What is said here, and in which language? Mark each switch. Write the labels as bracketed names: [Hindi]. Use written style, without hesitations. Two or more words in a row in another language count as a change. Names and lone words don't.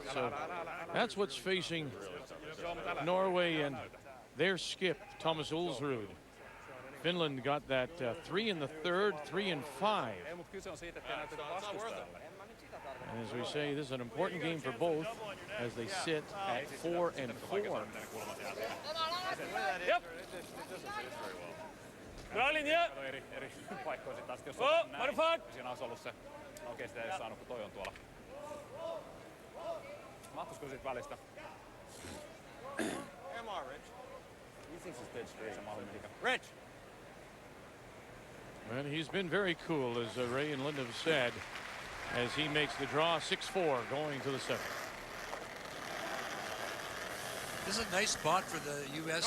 [English] So that's what's facing Norway and their skip, Thomas Ulsrud. Finland got that 3 in the third, 3 and 5. And as we say, this is an important game for both as they sit at 4 and 4. Yep. [Finnish] Hyvä linja. Eri paikkoja sitten taas, jos on näin. Siinä olisi ollut se oikeasti edes saanut, kun toi on tuolla. Mahtuisiko siitä välistä? [English] Come on, Rich. He thinks it's dead straight. Rich! And he's been very cool, as Ray and Linda have said, as he makes the draw. 6-4 going to the 7th. This is a nice spot for the U.S.